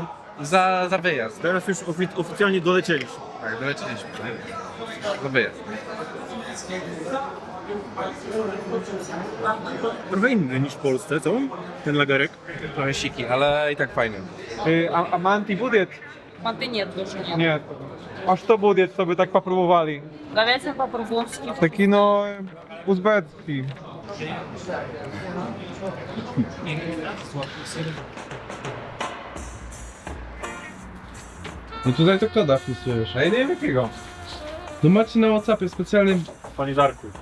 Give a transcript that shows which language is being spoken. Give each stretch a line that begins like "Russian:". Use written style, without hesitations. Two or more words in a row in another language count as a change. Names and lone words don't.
Polish: Za wyjazd. Teraz już oficjalnie dolecieliśmy. Tak, doleciliśmy. Za wyjazd. Trochę inny niż w Polsce, co? Ten lagarek. Trochę siki, ale i tak fajny.
Russian: A Manti будет? Манты нет больше нет. Нет. А что будет, чтобы так попробовали? Говядина по-бургундски.
Polish: Taki no uzbecki. No tutaj to koda wpisujesz. A ja nie wiem jakiego. No macie na WhatsAppie specjalny... Panie Żarku.